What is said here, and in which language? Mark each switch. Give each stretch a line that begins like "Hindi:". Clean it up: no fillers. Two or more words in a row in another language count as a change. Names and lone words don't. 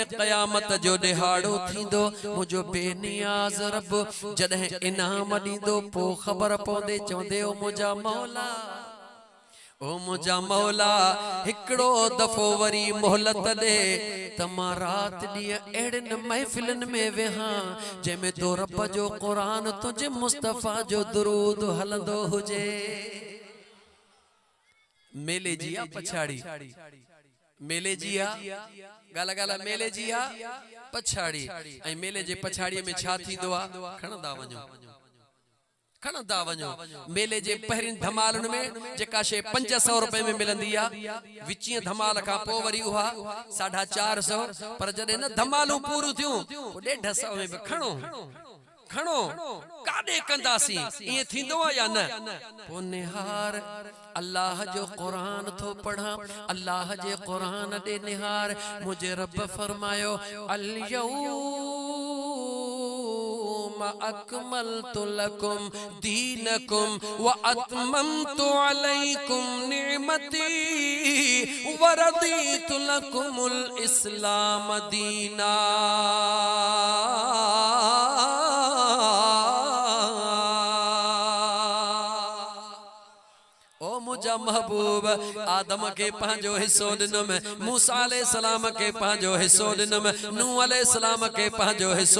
Sindhi: क़यामत जो ॾिहाड़ो थींदो मुंहिंजो बेनियाज़ रब जॾहिं इनाम ॾींदो पोइ ख़बर पवंदे चवंदे ओ मुंहिंजा मौला ओ मुंहिंजा मौला हिकिड़ो दफ़ो वरी मोहलत ॾे त मां रात ॾींहं अहिड़नि महफ़िलनि में वेहां जंहिंमें तो रब जो क़ुरान तुंहिंजे मुस्तफ़ा जो दुरूद हलंदो हुजे मेले जी आ पछाड़ी मेले जी आ गाला गाला मेले जी आ पछाड़ी ऐं मेले जे पछाड़ीअ में छा थींदो आ खणंदा वञो मेले जे पहिरिन धमालुनि में जेका शे 500 रुपए में मिलंदी आ विचीं धमाल खां पोइ वरी उहा 450 पर जॾहिं न धमालूं पूरियूं थियूं 150 में बि खणो काॾे कंदासीं ईअं थींदो आहे या न पोइ निहार अल्लाह जो क़ुरान थो पढ़ां अल्लाह जे क़ुरान ॾे निहार मुंहिंजे रब फरमायो
Arabic: أكملت لكم دينكم وأتممت عليكم نعمتي ورضيت لكم الإسلام دينا
Sindhi: मुझा महबूब आदम के पंहिंजो हिस्सो ॾिनम मूसा अलैहिस्सलाम के पंहिंजो हिस्सो ॾिनम नूह अलैहिस्सलाम के पंहिंजो हिस्सो